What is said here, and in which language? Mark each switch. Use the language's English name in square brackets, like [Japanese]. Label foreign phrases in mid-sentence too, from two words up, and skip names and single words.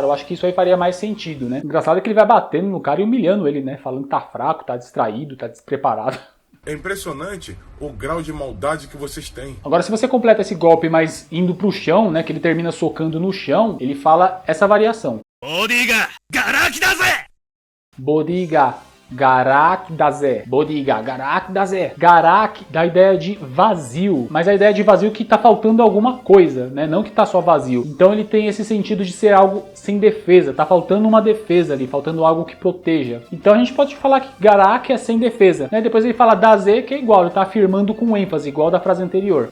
[Portuguese] Eu acho que isso aí faria mais sentido, né? Engraçado é que ele vai batendo no cara e humilhando ele, né? Falando que tá fraco, tá distraído, tá despreparado. É impressionante o grau de maldade que vocês têm. Agora, se você completa esse golpe, mas indo pro chão, né? Que ele termina socando no chão, ele fala essa variação. [Japanese] ボディががら空きだぜ！ボディががら空きだぜ. ボディががら空きだぜ. [Portuguese] Garak dá a ideia de vazio, mas a ideia de vazio que tá faltando alguma coisa, né? Não que tá só vazio. Então ele tem esse sentido de ser algo sem defesa, tá faltando uma defesa ali, faltando algo que proteja. Então a gente pode falar que garak é sem defesa, né? Depois ele fala daze, que é igual, ele tá afirmando com ênfase, igual da frase anterior.